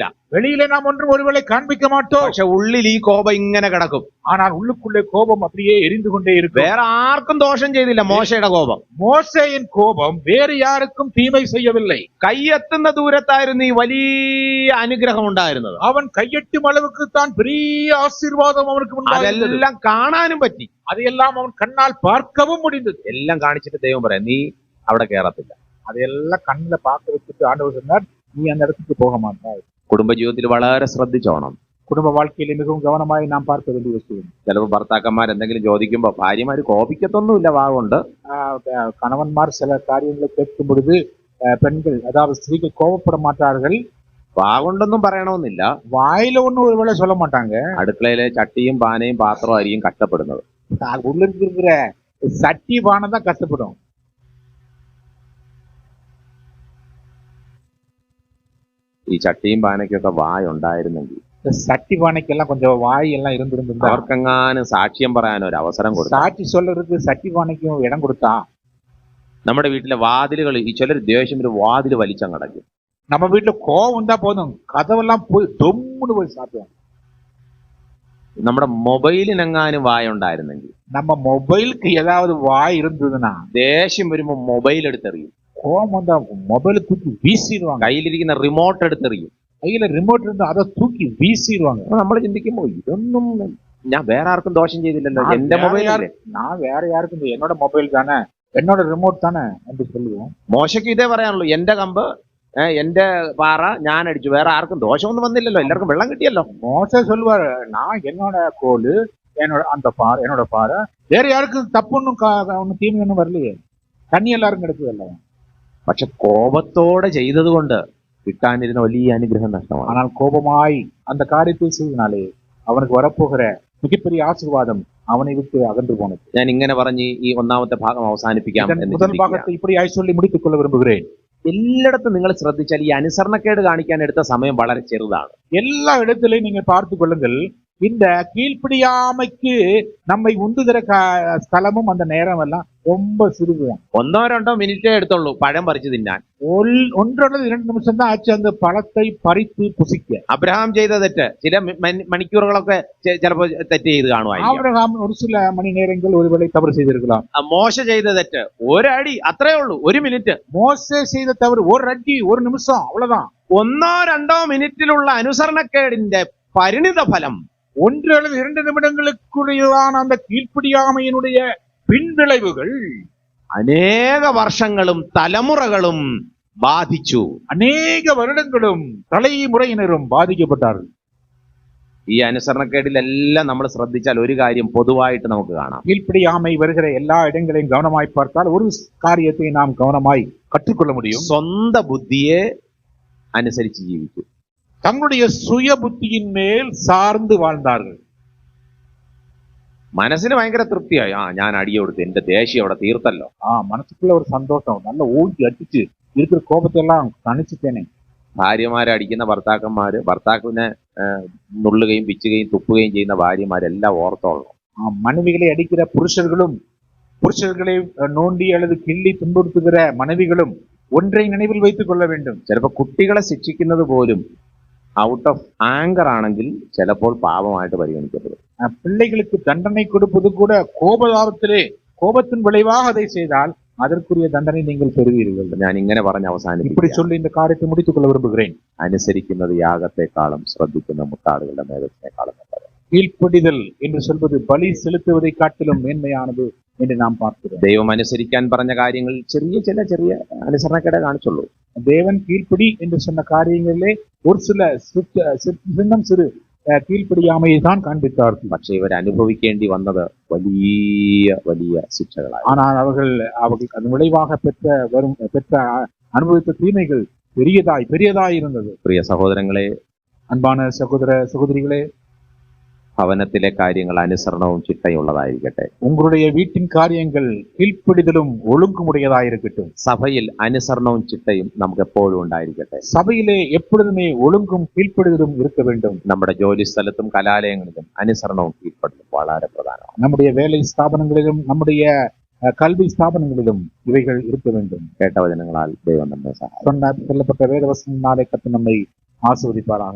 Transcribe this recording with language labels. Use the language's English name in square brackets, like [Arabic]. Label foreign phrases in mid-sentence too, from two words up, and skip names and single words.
[Tamil] வெளியிலே நாம் ஒன்றும் ஒருவேளை காண்பிக்க மாட்டோம். [Malayalam] പക്ഷെ ഉള്ളിൽ ഈ കോപം ഇങ്ങനെ കിടക്കും. [Tamil] ஆனால் உள்ளுக்குள்ளே கோபம் அப்படியே எரிந்து கொண்டே இருக்கும். [Malayalam] വേറെ ആർക്കും ദോഷം ചെയ്തില്ല മോശയുടെ കോപം. [Tamil] மோசேயின் கோபம் வேறு யாருக்கும் தீமை செய்யவில்லை. [Malayalam] കൈയെത്തുന്ന ദൂരത്തായിരുന്നു ഈ വലിയ അനുഗ്രഹം ഉണ്ടായിരുന്നത്. അവൻ കൈയെട്ടും [Tamil] அளவுக்கு தான் பெரிய ஆசீர்வாதம் அவனுக்கு உண்டாயிருந்தது. [Malayalam] അതെല്ലാം കാണാനും പറ്റി, അതെല്ലാം അവൻ കണ്ണാൽ [Tamil] பார்க்கவும் முடிந்தது. [Malayalam] എല്ലാം കാണിച്ചിട്ട് ദൈവം പറയാം, നീ അവിടെ കയറത്തില്ല. അതെല്ലാം കണ്ണിലെ [Tamil] பார்க்க வச்சுட்டு ஆண்டவர் சொன்னார், நீ அந்த இடத்துக்கு போக மாட்டாய். [Malayalam] കുടുംബജീവിതത്തിൽ വളരെ ശ്രദ്ധിച്ചോണം. [Tamil] കുടുംബ வாழ்க்கையிலே மிகவும் கவனமாய் நாம் பார்க்க வேண்டிய விஷயம். [Malayalam] ചിലപ്പോൾ ഭർത്താക്കന്മാർ എന്തെങ്കിലും ചോദിക്കുമ്പോൾ ഭാര്യമാര് കോപിക്കത്തൊന്നുമില്ല വാഗുണ്ട്. [Tamil] கணவன்மார் சில காரியங்களை கேட்கும் பொழுது பெண்கள் அதாவது ஸ்திரீகள் கோபப்பட மாட்டார்கள். [Malayalam] വാഗുണ്ടെന്നും പറയണമെന്നില്ല. [Tamil] வாயில ஒண்ணு ஒருவேளை சொல்ல மாட்டாங்க. [Malayalam] അടുക്കളയിലെ ചട്ടിയും പാനയും പാത്രവും ആയിരിക്കും കഷ്ടപ്പെടുന്നത്. [Tamil] உள்ள இருக்கிற சட்டி பானை தான் கஷ்டப்படும். [Malayalam] ഈ ചട്ടിയും പാനയ്ക്കൊക്കെ വായ ഉണ്ടായിരുന്നെങ്കിൽ [Tamil] சட்டி பானைக்கெல்லாம் கொஞ்சம் வாய் எல்லாம் இருந்திருந்தா [Malayalam] അവർക്കെങ്ങാനും സാക്ഷ്യം പറയാൻ ഒരു അവസരം കൊടുത്തു. [Tamil] சாட்சி சொல்றதுக்கு சட்டி பானைக்கும் இடம் கொடுத்தா [Malayalam] നമ്മുടെ വീട്ടിലെ വാതിലുകൾ ഈ ചിലർ ദേഷ്യം ഒരു വാതിൽ വലിച്ചങ്ങടക്കും. [Tamil] நம்ம வீட்டுல கோவம் தான் போதும், கதவெல்லாம் போய் தொம்முன்னு போய் சாப்பிடுவோம். [Malayalam] നമ്മുടെ മൊബൈലിനെങ്ങാനും വായ ഉണ്ടായിരുന്നെങ്കിൽ [Tamil] நம்ம மொபைலுக்கு ஏதாவது வாய் இருந்ததுன்னா [Malayalam] ദേഷ്യം വരുമ്പോ മൊബൈൽ എടുത്തെറിയും. [Tamil] கோவம் வந்தா மொபைலை தூக்கி வீசிடுவாங்க. [Malayalam] കയ്യിലിരിക്കുന്ന റിമോട്ട് എടുത്തെറിയും. [Tamil] கையில ரிமோட் இருந்தா அதை தூக்கி வீசிடுவாங்க. [Malayalam] നമ്മൾ ചിന്തിക്കുമ്പോ ഇതൊന്നും ഞാൻ വേറെ ആർക്കും ദോഷം ചെയ്തില്ലല്ലോ, എന്റെ മൊബൈൽ. [Tamil] நான் வேற யாருக்கும் என்னோட மொபைல் தானே, என்னோட ரிமோட் தானே என்று சொல்லுவோம். [Malayalam] മോശയ്ക്ക് ഇതേ പറയാനുള്ളൂ, എന്റെ കമ്പ് എന്റെ പാറ ഞാൻ അടിച്ചു, വേറെ ആർക്കും ദോഷമൊന്നും വന്നില്ലല്ലോ, എല്ലാവർക്കും വെള്ളം കിട്ടിയല്ലോ. [Tamil] மோசே சொல்லுவாரு, நான் என்னோட கோல் என்னோட அந்த பாறை என்னோட பாறை, வேற யாருக்கும் தப்புன்னும் ஒன்னும் தீமை ஒன்றும் வரலையே, தண்ணி எல்லாரும் கிடைக்குதல்ல. [Malayalam] പക്ഷെ കോപത്തോടെ ചെയ്തത് കൊണ്ട് കിട്ടാനിരുന്ന വലിയ അനുഗ്രഹം നഷ്ടമാണ്. [Tamil] ஆனால் கோபமாய் அந்த காரியத்தை செய்தனாலே அவனுக்கு வரப்போகிற மிகப்பெரிய ஆசீர்வாதம் அவனை விட்டு அகன்று போனது. [Malayalam] ഞാൻ ഇങ്ങനെ പറഞ്ഞ് ഈ ഒന്നാമത്തെ ഭാഗം അവസാനിപ്പിക്കാം എന്ന് [Tamil] முதல் [Malayalam] ചിന്തിക്കുക. [Tamil] பாகத்தை இப்படியாய் சொல்லி முடித்துக் கொள்ள விரும்புகிறேன். [Malayalam] എല്ലായിടത്തും നിങ്ങൾ ശ്രദ്ധിച്ചാൽ ഈ അനുസരണക്കേട് കാണിക്കാൻ എടുത്ത സമയം വളരെ ചെറുതാണ്. [Tamil] எல்லா இடத்திலையும் நீங்கள் பார்த்துக் கொள்ளுங்கள், இந்த கீழ்ப்படியாமைக்கு நம்மை உந்துகிற ஸ்தலமும் அந்த நேரம் எல்லாம் ரொம்ப சிறுதுதான். [Malayalam] 1-2 മിനിറ്റേ എടുത്തുള്ളൂ പഴം പറിച്ചു തിന്നാൻ. [Tamil] 1-2 நிமிஷம் தான் ஆச்சு அந்த பழத்தை பறித்து புசிக்க. [Malayalam] അബ്രഹാം ചെയ്ത തെറ്റ് ചില മണിക്കൂറുകളൊക്കെ ചിലപ്പോൾ തെറ്റ് ചെയ്ത് കാണുമായിരിക്കും. [Tamil] ஆபிரகாம் ஒரு சில மணி நேரங்கள் ஒருவேளை தவறு செய்திருக்கலாம். [Malayalam] മോശ ചെയ്ത തെറ്റ് ഒരടി, അത്രേ ഉള്ളൂ, 1 മിനിറ്റ്. [Tamil] மோசே செய்த தவறு ஒரு அடி 1 நிமிஷம், அவ்வளவுதான். [Malayalam] 1-2 മിനിറ്റിലുള്ള അനുസരണക്കേടിന്റെ പരിണിത ഫലം [Tamil] 1 அல்லது 2 நிமிடங்களுக்குரியதான அந்த கீழ்ப்படியாமையினுடைய பின்விளைவுகள் [Malayalam] അനേക വർഷങ്ങളും തലമുറകളും ബാധിച്ചു. [Tamil] அநேக வருடங்களும் தலைமுறையினரும் பாதிக்கப்பட்டார்கள். [Malayalam] ഈ അനുസരണക്കേടിലെല്ലാം നമ്മൾ ശ്രദ്ധിച്ചാൽ ഒരു കാര്യം പൊതുവായിട്ട് നമുക്ക് കാണാം. [Tamil] கீழ்ப்படியாமை வருகிற எல்லா இடங்களையும் கவனமாய் பார்த்தால் ஒரு காரியத்தை நாம் கவனமாய் கற்றுக்கொள்ள முடியும். [Malayalam] സ്വന്തം ബുദ്ധിയെ അനുസരിച്ച് ജീവിച്ചു. [Tamil] தங்களுடைய சுய புத்தியின் மேல் சார்ந்து வாழ்ந்தார்கள். [Malayalam] മനസ്സിന് ഭയങ്കര തൃപ്തിയായി, ഞാൻ അടി കൊടുത്ത് എന്റെ ദേഷ്യം അവിടെ തീർത്തല്ലോ. [Tamil] மனசுக்குள்ள ஒரு சந்தோஷம், நல்ல ஊட்டி அடிச்சு இருக்கிற கோபத்தை எல்லாம் தணிச்சுட்டேனே. [Malayalam] ഭാര്യമാരെ അടിക്കുന്ന ഭർത്താവിനെ നുള്ളുകയും പിച്ചുകയും തുപ്പുകയും ചെയ്യുന്ന ഭാര്യമാരെല്ലാം ഓർത്തോളണം. [Tamil] மனைவிகளை அடிக்கிற புருஷர்களை நோண்டி அல்லது கிள்ளி துன்புறுத்துகிற மனைவிகளும் ஒன்றை நினைவில் வைத்துக் கொள்ள வேண்டும். [Malayalam] ചിലപ്പോൾ കുട്ടികളെ ശിക്ഷിക്കുന്നത് പോലും [English] out of anger [Malayalam] ആണെങ്കിൽ ചിലപ്പോൾ പാപമായിട്ട് പരിഗണിക്കപ്പെടും. [Tamil] பிள்ளைகளுக்கு தண்டனை கொடுப்பது கூட கோபத்தின் விளைவாக அதை செய்தால் அதற்குரிய தண்டனை நீங்கள் பெறுவீர்கள். [Malayalam] ഞാൻ ഇങ്ങനെ പറഞ്ഞ് അവസാനിപ്പിക്കും. [Tamil] இப்படி சொல்லி இந்த காரியத்தை முடித்துக் கொள்ள விரும்புகிறேன். [Malayalam] അനുസരിക്കുന്നത് യാഗത്തെക്കാളും ശ്രദ്ധിക്കുന്ന മുട്ടാടുകളുടെ മേധസ്സിനേക്കാളും നല്ലത്. [Tamil] கீழ்ப்படிதல் என்று சொல்வது பலி செலுத்துவதை காட்டிலும் மேன்மையானது என்று நாம் பார்க்கிறோம். [Malayalam] ദൈവം അനുസരിക്കാൻ പറഞ്ഞ കാര്യങ്ങൾ ചെറിയ അനുസരണക്കേടെ കാണിച്ചുള്ളൂ. [Tamil] தேவன் கீழ்ப்படி என்று சொன்ன காரியங்களிலே ஒரு சில சிறு கீழ்ப்படியாமையை தான் காண்பித்தார்கள். [Malayalam] പക്ഷെ ഇവർ അനുഭവിക്കേണ്ടി വന്നത് വലിയ ശിക്ഷകളായി. [Tamil] ஆனால் அவர்கள் அதன் விளைவாக பெற்ற அனுபவித்த தீமைகள் பெரியதாய் இருந்தது. [Malayalam] പ്രിയ സഹോദരങ്ങളെ, [Tamil] அன்பான சகோதர சகோதரிகளே, [Malayalam] ഭവനത്തിലെ കാര്യങ്ങൾ അനുസരണവും ചിട്ടയുള്ളതായിരിക്കട്ടെ. [Tamil] உங்களுடைய வீட்டின் காரியங்கள் கீழ்ப்படிதலும் ஒழுங்குமுடையதாயிருக்கட்டும். [Malayalam] സഭയിൽ അനുസരണവും ചിട്ടയും നമുക്ക് എപ്പോഴും ഉണ്ടായിരിക്കട്ടെ. [Tamil] சபையிலே எப்பொழுதுமே ஒழுங்கும் கீழ்ப்படிதலும் இருக்க வேண்டும். [Malayalam] നമ്മുടെ ജോലി സ്ഥലത്തും കലാലയങ്ങളിലും അനുസരണവും കീഴ്പ്പെടലും വളരെ പ്രധാനമാണ്. [Tamil] நம்முடைய வேலை ஸ்தாபனங்களிலும் நம்முடைய கல்வி ஸ்தாபனங்களிலும் இவைகள் இருக்க வேண்டும். [Malayalam] കേട്ട വചനങ്ങളാൽ ദൈവം നമ്മെ സഹായിക്കും. [Tamil] சொல்லப்பட்ட வேத வசனங்களாலே கர்த்தர் நம்மை ஆசீர்வதிப்பாராக.